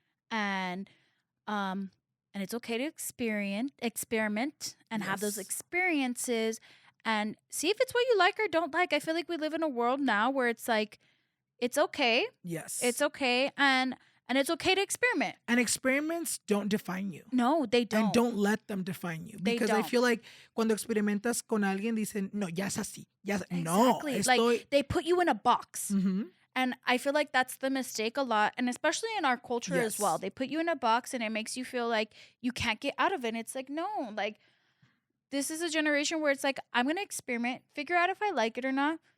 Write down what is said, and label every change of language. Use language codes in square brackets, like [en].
[en] And it's okay to experiment and have those experiences and see if it's what you like or don't like. I feel like we live in a world now where it's like, it's okay. Yes. It's okay. And it's okay to experiment. And experiments don't define you. No, they don't. And don't let them define you. Because I feel like [es] cuando experimentas con alguien dicen, no, ya es así. Ya [en] exactly. No, like they put you in a box. And I feel like that's the mistake a lot. And especially in our culture as well. They put you in a box and it makes you feel like you can't get out of it. And it's like, no, like, this is a generation where it's like, I'm going to experiment, figure out if I like it or not.